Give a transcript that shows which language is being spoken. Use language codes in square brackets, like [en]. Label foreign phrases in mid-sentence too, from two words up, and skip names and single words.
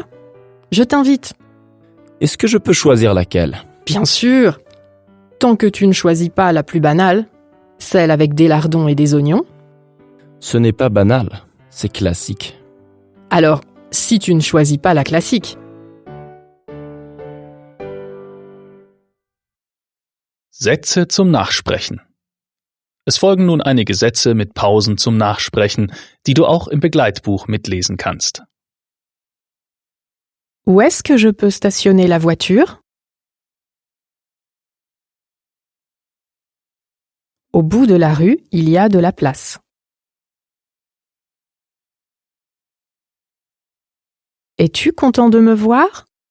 [fr] Je t'invite. Est-ce que je peux choisir laquelle? Bien sûr! Tant que tu ne choisis pas la plus banale, celle avec des lardons et des oignons. Ce n'est pas banal, c'est classique. Alors, si tu ne choisis pas la classique. [de] Sätze zum Nachsprechen. Es folgen nun einige Sätze mit Pausen zum Nachsprechen, die du auch im Begleitbuch mitlesen kannst. [fr] Où est-ce que je peux stationner la voiture? Au bout de la rue, il y a de la place. Es-tu content de me voir?